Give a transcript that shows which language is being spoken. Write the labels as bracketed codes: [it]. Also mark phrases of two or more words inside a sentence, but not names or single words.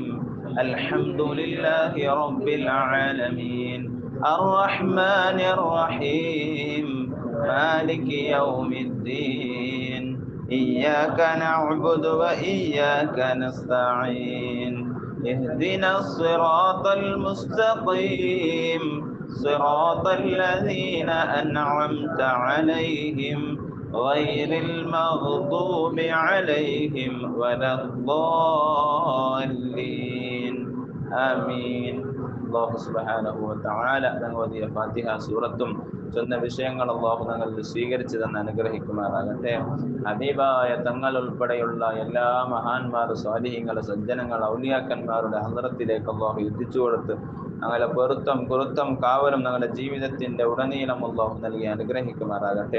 [ar] الحمد لله رب العالمين الرحمن الرحيم مالك يوم الدين إياك نعبد وإياك نستعين اهدنا الصراط المستقيم صراط الذين أنعمت عليهم غير المغضوب عليهم ولا الضالين آمين. [ml] അള്ളാഹു [ar] سبحانه وتعالى [ml] ഞങ്ങൾ ഓതിയ ഫാത്തിഹ സൂറത്തും ചൊന്ന വിഷയങ്ങൾ അള്ളാഹു ഞങ്ങൾ സ്വീകരിച്ചു തന്ന് അനുഗ്രഹിക്കുമാറാകട്ടെ. ഹബീബായ തങ്ങൾ ഉൾപ്പെടെയുള്ള എല്ലാ മഹാന്മാർ, സ്വാലിഹീങ്ങൾ, സജ്ജനങ്ങൾ, ഔലിയാക്കന്മാരുടെ ഹദ്റത്തിലേക്ക് അള്ളാഹു എത്തിച്ചു കൊടുത്ത് ഞങ്ങളെ പൊരുത്തം കാവലും ഞങ്ങളുടെ ജീവിതത്തിന്റെ ഉടനീളം അള്ളാഹു നൽകി അനുഗ്രഹിക്കുമാറാകട്ടെ.